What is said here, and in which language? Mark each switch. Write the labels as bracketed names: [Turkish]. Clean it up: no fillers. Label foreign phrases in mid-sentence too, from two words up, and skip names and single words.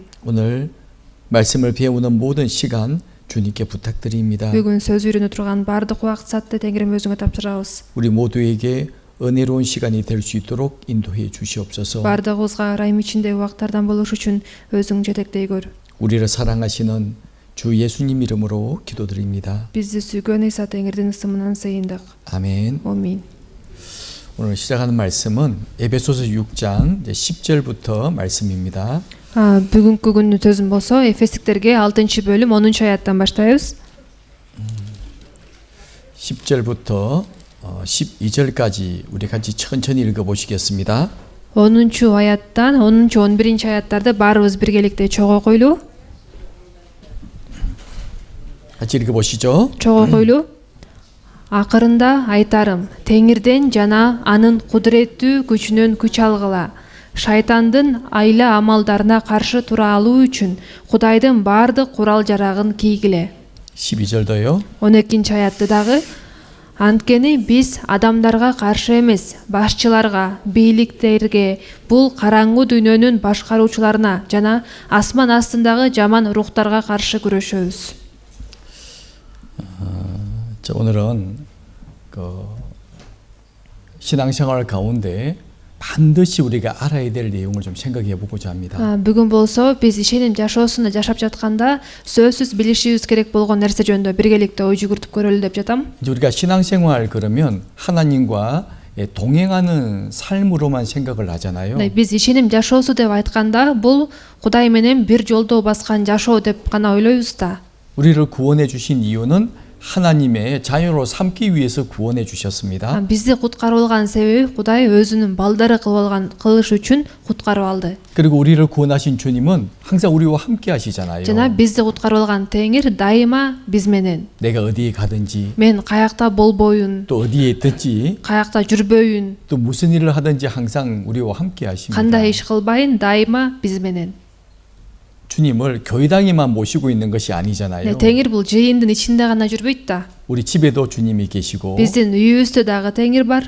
[Korean] 오늘 말씀을 배우는 모든 시간 주님께 부탁드립니다. [Kyrgyz] Бүгүн сөз үйрөнө турган бардык убакыт саатты Теңирим өзүңө тапшырабыз. [Korean] 우리 모두에게 은혜로운 시간이 될 수 있도록 인도해 주시옵소서. [Kyrgyz] Бардыгыбызга ырайым ичинде убактардан болуш үчүн өзүң жетектей көр. [Korean] 우리를 사랑하시는 주 예수님 이름으로 기도드립니다. [Kyrgyz] Бизди сүйгөн Иса Теңирдин ысымынан сыйындык. [Korean] 아멘. [Kyrgyz] Амин. [Korean] 오늘 시작하는 말씀은 에베소서 6장 10절부터 말씀입니다. [Kyrgyz] Бүгүнкү күндүн сөзүм болсо Эфестиктерге 6-бөлүм 10-аяттан баштайбыз. [Korean] 10절부터 12절까지 우리 같이 천천히 읽어보시겠습니다. [Kyrgyz] 10-аяттан 10-11-аяттарды баарыбыз биргеликте чогуу койлу. [Korean] 같이 읽어보시죠. [Kyrgyz] Чогуу койлу. Акырында айтарым, Теңирден жана анын кудуреттүү күчүнөн күч алгыла. Шайтандын айла амалдарына каршы тура алуу үчүн Кудайдын бардык курал жарагын кийгиле. [Korean] 12절도요. [Kyrgyz] 12-аятты дагы Анткени биз адамдарга каршы эмес, башчыларга, бийликтерге, бул караңгы дүйнөнүн башкаруучуларына жана асман астындагы жаман рухтарга каршы күрөшөбүз. [Korean] 오늘은 신앙생활 가운데 반드시 우리가 알아야 될 내용을 좀 생각해 보고자 합니다. [Kyrgyz] Бүгүн болсо биз ишеним жашоосунда жашап жатканда сөзсүз билишибиз керек болгон нерсе жөнүндө биргеликте ой жүгүртүп көрөлү деп жатам. [Korean] 이제 우리가 신앙생활 그러면 하나님과 동행하는 삶으로만 생각을 하잖아요. [Kyrgyz] Биз ишеним жашоосу деп айтканда бул Кудай менен бир жолдо баскан жашоо деп гана ойлойбуз да. [Korean] 우리를 구원해 주신 이유는 하나님의 자녀로 삼기 위해서 구원해 주셨습니다. [Kyrgyz] Бизди куткарып алган себеби Кудай өзүнүн балдары кылыш үчүн куткарып алды. [Korean] 그리고 우리를 구원하신 주님은 항상 우리와 함께 하시잖아요. [Kyrgyz] Жана бизди куткарып алган Теңир дайыма биз менен. [Korean] 내가 어디에 가든지 [Kyrgyz] Мен каякта болбоюн, [Korean] 또 어디에 있든지 [Kyrgyz] каякта жүрбөйүн, [Korean] 또 무슨 일을 하든지 항상 우리와 함께 하십니다. [Kyrgyz] кандай иш кылбайын дайыма биз менен. [Korean] 주님을 교회당에만 모시고 있는 것이 아니잖아요. [Kyrgyz] Теңир бул жыйындын ичинде гана жүрбөйт да. [Korean] 우리 집에도 주님이 계시고 [Kyrgyz] Биздин үйүбүздө дагы Теңир бар,